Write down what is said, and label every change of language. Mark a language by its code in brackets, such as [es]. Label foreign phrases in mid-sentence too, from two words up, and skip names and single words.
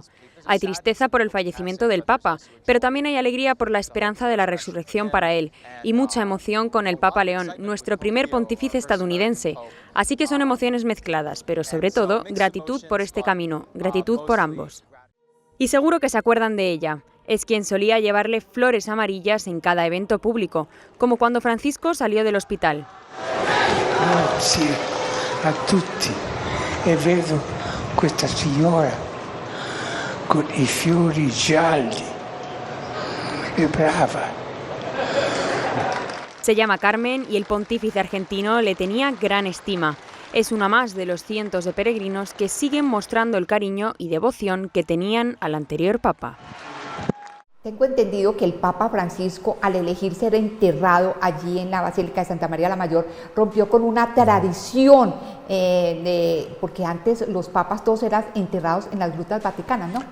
[es] Hay tristeza por el fallecimiento del Papa, pero también hay alegría por la esperanza de la resurrección para él, y mucha emoción con el Papa León, nuestro primer pontífice estadounidense. Así que son emociones mezcladas, pero sobre todo gratitud por este camino, gratitud por ambos. Y seguro que se acuerdan de ella. Es quien solía llevarle flores amarillas en cada evento público, como cuando Francisco salió del hospital. [it] Grazie a tutti. E vedo questa signora con i fiori gialli. È brava. [es] Se llama Carmen y el pontífice argentino le tenía gran estima. Es una más de los cientos de peregrinos que siguen mostrando el cariño y devoción que tenían al anterior Papa. Tengo entendido que el Papa Francisco, al elegir ser enterrado allí en la Basílica de Santa María la Mayor, rompió con una tradición, porque antes los papas todos eran enterrados en las grutas vaticanas, ¿no?